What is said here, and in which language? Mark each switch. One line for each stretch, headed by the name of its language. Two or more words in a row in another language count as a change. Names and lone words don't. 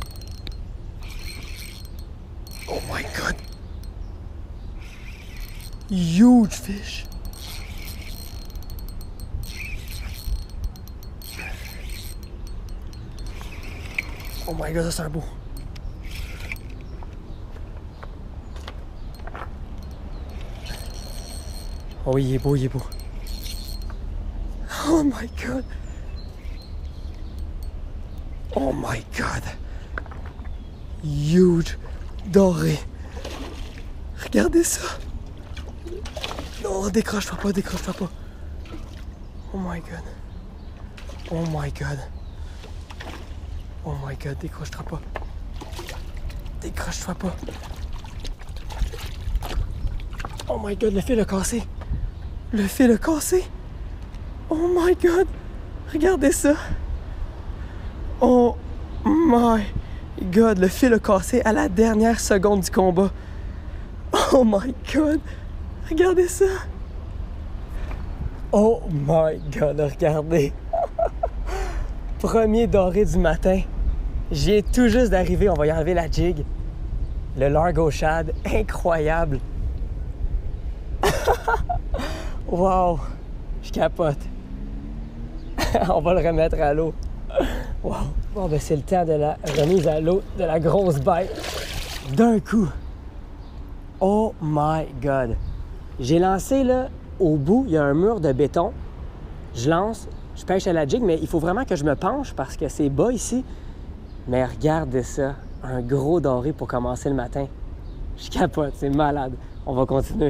English: Oh my god! Huge fish! Oh my god,
French: ça c'est un beau. Oh, il est beau, il est beau.
English: Oh my god! Oh my god!
French: Huge doré! Regardez ça! Non, décroche-toi pas, décroche-toi pas!
English: Oh my god! Oh my god! Oh my god,
French: décroche-toi pas! Décroche-toi pas!
English: Oh my god,
French: le fil a cassé! Le fil a cassé!
English: Oh my god!
French: Regardez ça!
English: Oh my god!
French: Le fil a cassé à la dernière seconde du combat.
English: Oh my god!
French: Regardez ça!
English: Oh my god!
French: Regardez! Premier doré du matin. J'y ai tout juste d'arriver. On va y enlever la jig. Le Largo Shad. Incroyable! Wow! Je capote. On va le remettre à l'eau. Wow! Bon, ben c'est le temps de la remise à l'eau de la grosse bête. D'un coup.
English: Oh my god!
French: J'ai lancé là, au bout, il y a un mur de béton. Je lance, je pêche à la jig, mais il faut vraiment que je me penche parce que c'est bas ici. Mais regardez ça, un gros doré pour commencer le matin. Je capote, c'est malade. On va continuer.